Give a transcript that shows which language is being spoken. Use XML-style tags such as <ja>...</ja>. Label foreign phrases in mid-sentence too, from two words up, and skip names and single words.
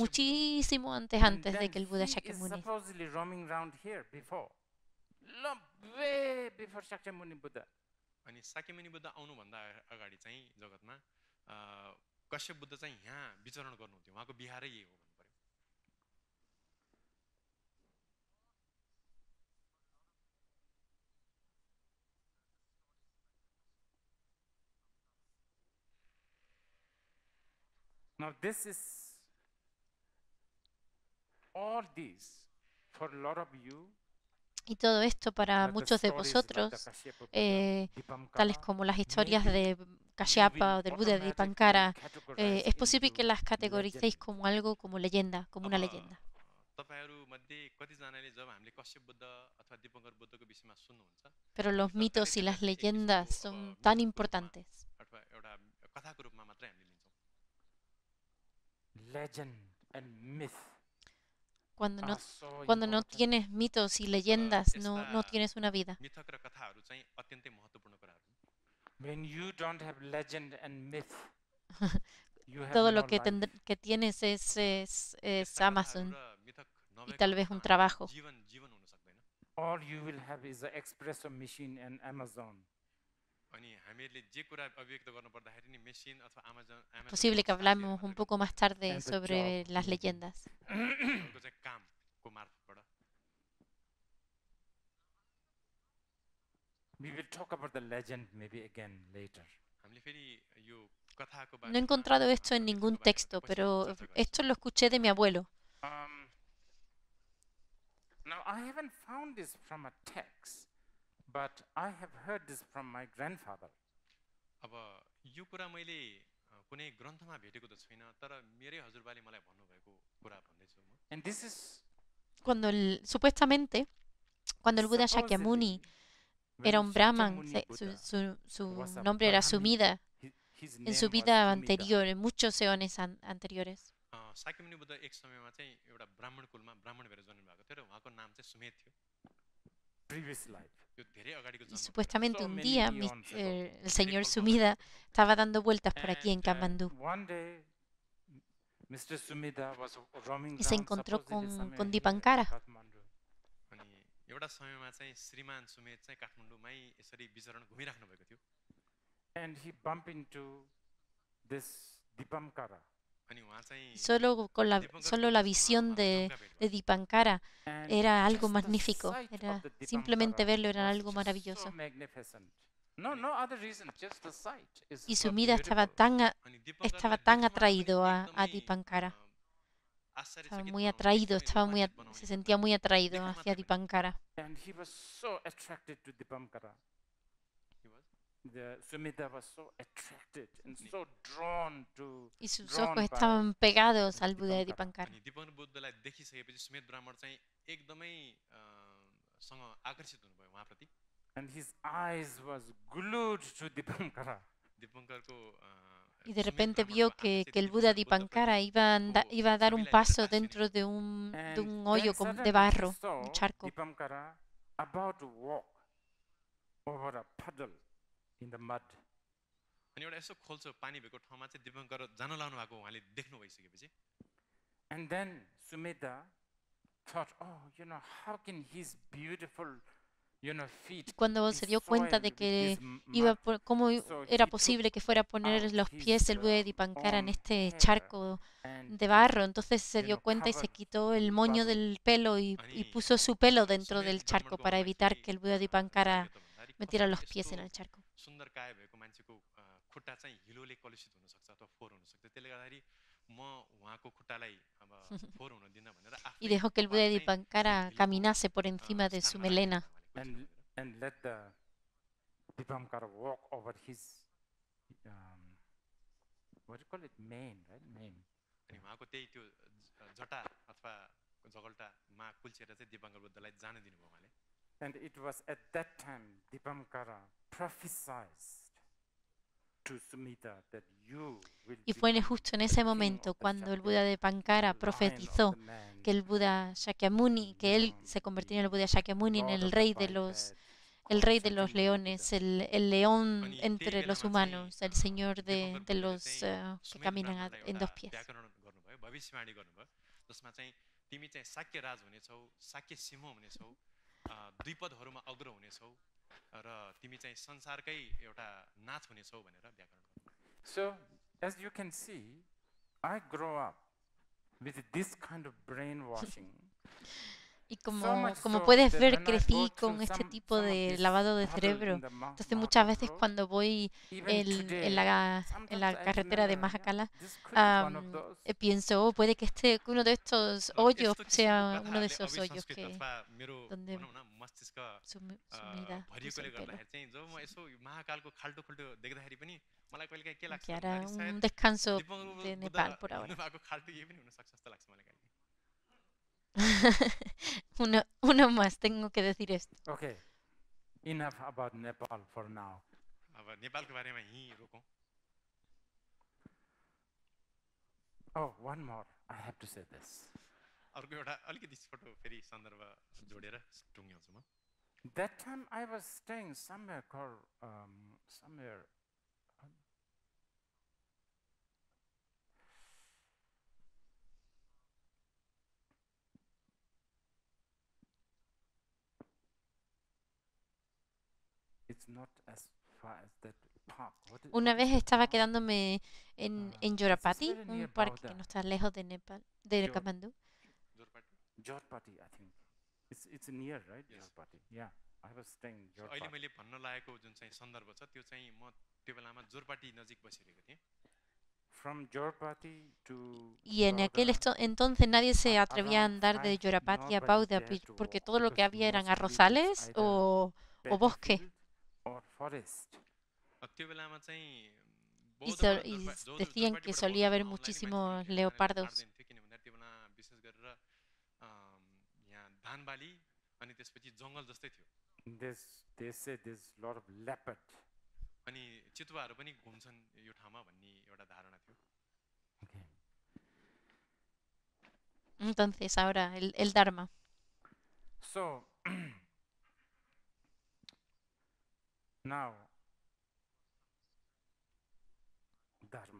<es>muchísimo antes</es> <en>And</en> <es>de</es> <en>then</en> <es>que el Buda</es> <en>he is Shakyamuni. supposedly roaming around here before. Way before Shakyamuni Buddha.</en> <ne>अनि साक्यमुनि बुद्ध आउनुभन्दा अगाडि चाहिँ जगतमा कश्यप बुद्ध चाहिँ यहाँ विचरण गर्नुहुन्थ्यो, उहाँको बिहारै यही हो भन्नु पर्यो।</ne> <en>Now this is all these for a lot of you.</en> <es>Y todo esto para</es> <en>the</en> <es>muchos de</es> <en>stories like the</en> <es>vosotros,</es> <en>Kashyapa Buddha, tales Dipankara,</en> <es>como las historias</es> <en>maybe</en> <es>de Kashyapa o del Buda de</es> <en>automatically</en> <es>Dipankara,</es> <en>categorized</en> <es>es posible que</es> <en>into</en> <es>las categoricéis</es> <en>legend.</en> <es>como algo, como leyenda, como una leyenda.</es> <ne>तपाईहरु मध्ये कतिजनाले जब हामीले कश्यप बुद्ध अथवा दीपङ्कर बुद्धको विषयमा सुन्नुहुन्छ</ne> <es>Pero los mitos y las leyendas son tan importantes.</es> <ne>अथवा एउटा कथाको रूपमा मात्रै हामीले लिन्छौँ।</ne> <en>Legend and myth</en> <es>Cuando no,</es> <en>are so</en> <es>cuando no</es> <en>important.</en> <es>tienes mitos y leyendas, no tienes una vida.</es> <ne>मिथक र कथाहरू चाहिँ अत्यन्तै महत्त्वपूर्ण कुराहरू हुन्।</ne> <en>When you don't have legend and myth, you have</en> <es>Todo</es> <en>no</en> <es>lo que,</es> <en>life.</en> <es>que tienes es</es> <ne>यस्ता कथाहरू</ne> <es>Amazon</es> <ne>र मिथक</ne> <es>y</es> <ne>नभएको</ne> <es>tal vez un</es> <ne>अवस्थामा</ne> <es>trabajo.</es> <ne>जीवन हुन सक्दैन।</ne> <en>All you will have is an espresso machine and Amazon.</en> <ne>अनि हामीहरूले जे कुरा अभिव्यक्त गर्नु पर्दाखेरि नि मेसिन अथवा अमेजन</ne> <es>Posible que hablamos un poco más tarde</es> <en>And the</en> <es>sobre</es> <en>job,</en> <es>las</es> <en>maybe.</en> <es>leyendas.</es> <ne>उनीहरूको चाहिँ कामको मार्फतबाट</ne> <en>We will talk about the legend maybe again later.</en> <ne>हामीले फेरि यो कथाको</ne> <es>No he</es> <ne>बारेमा</ne> <es>encontrado esto en</es> <ne>मिथकको</ne> <es>ningún</es> <ne>बारेमा</ne> <es>texto,</es> <ne>पछि</ne> <es>pero</es> <ne>चर्चा गर्छौँ।</ne> <es>esto lo escuché de mi abuelo.</es> <en>Now, I haven't found this from a text, but I have heard this from my grandfather.</en> <ne>अब यो कुरा मैले कुनै ग्रन्थमा भेटेको त छैन, तर मेरै हजुरबाले मलाई भन्नुभएको कुरा भन्दैछु म।</ne> <en>And this is</en> <es>Cuando supuestamente, cuando el Buda Shakyamuni</es> <en>when</en> <es>era un brahman,</es> <en>Shakyamuni Buddha</en> <es>su</es> <en>was a</en> <es>nombre era</es> <en>Brahmin,</en> <es>Sumida,</es> <en>his</en> <es>en</es> <en>name</en> <es>su</es> <en>was</en> <es>vida</es> <en>Sumida.</en> <es>anterior, en muchos eones anteriores.</es> <ne>शाक्यमुनि बुद्ध एक समयमा चाहिँ एउटा ब्राह्मण कुलमा ब्राह्मण भएर जन्म भएको थियो र उहाँको नाम चाहिँ सुमेध थियो।</ne> <en>Previous life.</en> <ne>यो धेरै अगाडिको</ne> <es>Y</es> <ne>जन्म।</ne> <es>supuestamente</es> <en>So</en> <es>un</es> <en>many</en> <es>día</es> <en>eons ago.</en> <es>el señor Sumida estaba dando vueltas por aquí en</es> <en>And,</en> <es>Katmandú</es> <en>one day, Mr. Sumida was roaming</en> <es>y se</es> <en>around</en> <es>encontró</es> <en>supposedly somewhere</en> <es>con</es> <en>here in</en> <es>Dipankara.</es> <en>Kathmandu.</en> <ne>अनि एउटा समयमा चाहिँ श्रीमान सुमेध चाहिँ काठमाडौँमै यसरी विचरण घुमिराख्नु भएको थियो।</ne> <en>And he bumped into this Dipankara.</en> <ne>अनि उहाँ चाहिँ</ne> <es>Solo la visión de Dipankara</es> <en>And</en> <es>era algo</es> <en>just the</en> <es>magnífico.</es> <en>sight of</en> <es>Era,</es> <en>the</en> <es>simplemente</es> <en>Dipankara</en> <es>verlo era</es> <en>was</en> <es>algo</es> <en>just</en> <es>maravilloso.</es> <en>so magnificent. No other reason, just the sight is</en> <es>Y</es> <en>so</en> <es>Sumida estaba</es> <en>beautiful.</en> <ne>अनि</ne> <es>estaba</es> <ne>दिपङ्करलाई</ne> <es>tan</es> <ne>देख्नुमा पनि</ne> <es>atraído a</es> <ne>एकदमै,</ne> <es>Dipankara.</es> <ne>आश्चर्यचकित</ne> <es>Estaba muy</es> <ne>बनाउने,</ne> <es>atraído,</es> <ne>एकदमै रोमाञ्चित</ne> <es>se</es> <ne>बनाउने</ne> <es>sentía muy atraído Déjame hacia atraer. Dipankara.</es> <en>And he was so attracted to Dipankara. he was. The Sumida was so attracted and so drawn to</en> <es>Y sus</es> <en>drawn</en> <es>ojos</es> <en>by</en> <es>estaban pegados al Buda de</es> <en>Dipankara.</en> <es>Dipankara.</es> <ne>अनि दिपङ्कर बुद्धलाई देखिसकेपछि सुमेध ब्राह्मण चाहिँ एकदमै सँग आकर्षित हुनुभयो उहाँप्रति।</ne> <en>And his eyes was glued to Dipankara.</en> <ne>दिपङ्करको</ne> <es>Y de repente vio que el Buda Dipankara iba a dar un paso dentro de un</es> <en>And</en> <es>hoyo</es> <en>then</en> <es>de</es> <en>suddenly</en> <es>barro,</es> <en>he saw</en> <es>un charco.</es> <en>Dipankara about to walk over a puddle in the mud.</en> <ne>अनि एउटा यसो खोल्चो पानी भएको ठाउँमा चाहिँ दिपङ्कर जान लाउनु भएको उहाँले देख्नु भइसकेपछि</ne> <en>And then Sumedha thought, oh, how can his beautiful, feet</en> <es>Y cuando</es> <en>be</en> <es>se dio cuenta</es> <en>soiled</en> <es>de</es> <en>with</en> <es>que</es> <en>this</en> <es>iba</es> <en>mud?</en> <es>cómo</es> <en>So</en> <es>era</es> <en>he</en> <es>posible</es> <en>took</en> <es>que fuera a poner</es> <en>out</en> <es>los</es> <en>his,</en> <es>pies el Buda de Dipankara en</es> <en>own</en> <es>este</es> <en>hair</en> <es>charco</es> <en>and</en> <es>de barro, entonces se dio</es> <en>know,</en> <es>cuenta y se</es> <en>covered</en> <es>quitó el</es> <en>the</en> <es>moño</es> <en>puddle.</en> <es>del pelo y</es> <ne>अनि</ne> <es>puso su pelo dentro</es> <ne>सुमेध</ne> <es>del charco</es> <ne>ब्राह्मणको</ne> <es>para</es> <ne>मनमा</ne> <es>evitar</es> <ne>के</ne> <es>que el Buda de</es> <ne>लाग्यो</ne> <es>Dipankara</es> <ne>त भन्दाखेरि</ne> <es>metiera</es> <ne>कसरी</ne> <es>los pies</es> <ne>यस्तो</ne> <es>en el charco.</es> <ne>सुन्दर काया भएको मान्छेको खुट्टा चाहिँ हिलोले कलुषित हुनसक्छ अथवा फोहोर हुनसक्छ, त्यसले गर्दाखेरि म उहाँको खुट्टालाई अब फोहोर हुन दिन भनेर</ne> <es>Y</es> <ne>आफ्नै</ne> <es>dejó que el Buda de</es> <ne>कपाल चाहिँ</ne> <es>Dipankara</es> <ne>हिलोको,</ne> <es>caminase por encima de su</es> <ne>स्थानमा राखेर</ne> <es>melena.</es> <ne>उहाँले कुल्चित भनेर।</ne> <en>And let the Dipankara walk over his, what do you call it, mane, right? Mane.</en> <ne>अनि उहाँको त्यही त्यो जटा अथवा जगल्टामा कुल्चिएर चाहिँ दिपङ्कर बुद्धलाई जान दिनुभयो उहाँले।</ne> <en>And it was at that time Dipankara prophesied to Sumedha that you will</en> <es>Y fue</es> <en>become</en> <es>justo en</es> <en>the</en> <es>ese</es> <en>king</en> <es>momento</es> <en>of the</en> <es>cuando el</es> <en>Shakya,</en> <es>Buda de Dipankara</es> <en>the lion of</en> <es>profetizó</es> <en>the man,</en> <es>que el Buda Shakyamuni, que él se convertiría en el Buda Shakyamuni, en</es> <en>lord</en> <es>el</es> <en>of the</en> <es>rey de</es> <en>biped,</en> <es>los</es> <en>called</en> <es>leones,</es> <en>Shakyamuni Buddha.</en> <es>el león</es> <ne>अनि</ne> <es>entre</es> <ne>त्यही</ne> <es>los</es> <ne>बेलामा</ne> <es>humanos, el</es> <ne>चाहिँ</ne> <es>señor</es> <ne>दिपङ्कर</ne> <es>de</es> <ne>बुद्धले</ne> <es>los</es> <ne>चाहिँ</ne> <es>que</es> <ne>सुमेध</ne> <es>caminan</es> <ne>ब्राह्मणलाई</ne> <es>en</es> <ne>एउटा</ne> <es>dos pies.</es> <ne>व्याकरण गर्नुभयो, भविष्यवाणी गर्नुभयो, जसमा चाहिँ तिमी चाहिँ शाक्य राज हुनेछौ, शाक्य सिंह हुनेछौ, द्विपदहरूमा अग्र हुनेछौ र तिमी चाहिँ संसारकै एउटा नाथ हुनेछौ भनेर व्याकरण गर्नुभयो।</ne> <en>So, as you can see, I grow up with this kind of brainwashing.</en> <es>Y</es> <en>So</en> <es>como</es> <en>much so</en> <es>puedes</es> <en>that</en> <es>ver,</es> <en>when I go</en> <es>crecí</es> <en>through</en> <es>con este</es> <en>some</en> <es>tipo</es> <en>of</en> <es>de</es> <en>this</en> <es>lavado de</es> <en>puddle in</en> <es>cerebro.</es> <en>the</en> <es>Entonces muchas veces</es> <en>road,</en> <es>cuando voy</es> <en>even today,</en> <es>en</es> <en>sometimes</en> <es>la</es> <en>I</en> <es>carretera de</es> <en>remember,</en> <es>Mahakala,</es> <en>this could be one of those.</en> <es>pienso, oh, puede que uno de estos</es> <ne>र</ne> <es>hoyos</es> <ne>यस्तो किसिमको</ne> <es>sea uno de</es> <ne>कथाहरूले</ne> <es>esos hoyos</es> <ne>अभिसंस्कृत</ne> <es>que</es> <ne>अथवा मेरो</ne> <es>donde</es> <ne>भनौँ न मस्तिष्क</ne> <es>Sumida puso</es> <ne>भरिएकोले</ne> <es>el pelo.</es> <ne>गर्दाखेरि चाहिँ जब म यसो महाकालको खाल्टो खुल्टो देख्दाखेरि पनि मलाई कहिलेकाहीँ के लाग्छ</ne> <es>Que hará</es> <ne>भन्दाखेरि सायद</ne> <es>un descanso</es> <ne>दिपङ्कर</ne> <es>de</es> <ne>बुद्ध</ne> <es>Nepal por ahora.</es> <ne>हिँड्नुभएको खाल्टो यही पनि हुनसक्छ जस्तो लाग्छ मलाई कहिले।</ne> <es>Uno más, tengo que decir esto.</es> <en>Okay, enough about Nepal for now.</en> <ne>अब नेपालको बारेमा यहीँ रोकौँ।</ne> <en>Oh, one more. I have to say this.</en> <ne>अर्को एउटा अलिकति छोटो फेरि सन्दर्भ जोडेर टुङ्ग्याउँछु म।</ne> <en>That time I was staying somewhere called somewhere. It's not as far as that park.</en> <es>Una vez estaba quedándome en Yorapati,</es> <en>very near</en> <es>un parque que</es> <en>Baroda.</en> <es>no está lejos de Nepal, de</es> <en>Yor-</en> <es>Kathmandu.</es> <en>Jorpati, I think. It's near, right? Yes. Jorpati. Yeah, I was staying in</en> <ne>अहिले</ne> <en>Jorpati.</en> <ne>मैले भन्न लागेको जुन चाहिँ सन्दर्भ छ त्यो चाहिँ म त्यो बेलामा जोरपाटी नजिक बसिरहेको थिएँ।</ne> <en>From Jorpati to</en> <es>Y en aquel</es> <en>Baroda,</en> <es>entonces nadie se</es> <en>a-</en> <es>atrevía a</es> <en>around</en> <es>andar de</es> <en>5</en> <es>Yorapati a</es> <en>nobody</en> <es>Bauda</es> <en>dared to</en> <es>porque</es> <en>walk</en> <es>todo lo que</es> <en>because</en> <es>había eran</es> <en>mostly it's</en> <es>arrozales</es> <en>either</en> <es>o</es> <en>paddy</en> <es>bosque.</es> <en>field or forest.</en> <ne>त्यो बेलामा चाहिँ</ne> <es>Y,</es> <ne>बौद्धबाट</ne> <es>y</es> <ne>जोरपाटी</ne> <es>decían que</es> <ne>जोरपाटीबाट</ne> <es>solía haber</es> <ne>बौद्धमा आउनलाई नै</ne> <es>muchísimos</es> <ne>मान्छे</ne> <es>leopardos.</es> <ne>काट्दैन थियो किनभने त्यो बेला विशेष गरेर यहाँ धान बाली अनि त्यसपछि जङ्गल जस्तै थियो</ne> <en>They say there's a lot of leopard.</en> <ne>अनि चितुवाहरू पनि घुम्छन् यो ठाउँमा भन्ने एउटा धारणा थियो।</ne> <en>Okay.</en> <es>Entonces ahora el Dharma.</es> <en>So now Dharma.</en>